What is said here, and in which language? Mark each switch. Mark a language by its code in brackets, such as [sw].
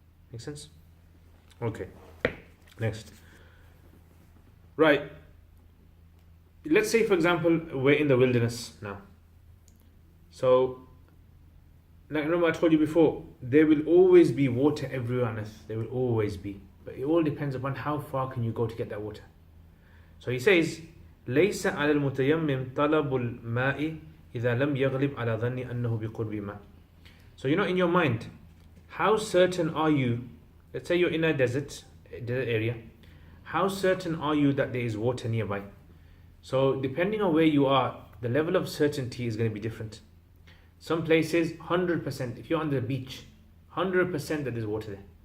[en] Make sense? Okay. Next. Right. Let's say, for example, we're in the wilderness now. So, like remember I told you before, there will always be water everywhere on earth. There will always be. But it all depends upon how far can you go to get that water. [ar] So he says, ليس على المتيمم طلب الماء إذا لم يغلب على ظن أنه بقرب ماء. [en] So in your mind, how certain are you? Let's say you're in a desert area. How certain are you that there is water nearby? So depending on where you are, the level of certainty is going to be different. Some places, 100%. If you're on the beach, 100% that there's water there.